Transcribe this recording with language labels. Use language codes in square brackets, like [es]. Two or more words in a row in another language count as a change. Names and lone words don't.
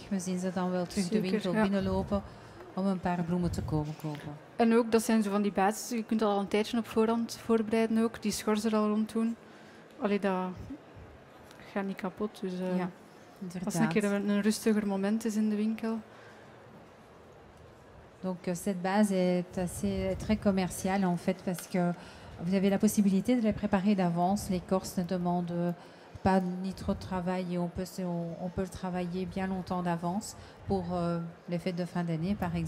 [nl] We zien ze dan wel terug de winkel binnenlopen om een paar bloemen te komen kopen. En ook, dat zijn zo van die basis, je kunt dat al een tijdje op voorhand voorbereiden ook. Die schors er al rond doen. Allee, dat gaat niet kapot. Dus ja, als het een keer een rustiger moment is in de winkel. [fr] Donc cette base est très commerciale en fait parce que vous avez la possibilité de les préparer d'avance. L'écorce ne demande pas ni trop de travail et on peut le travailler bien longtemps d'avance pour les fêtes de fin d'année par exemple.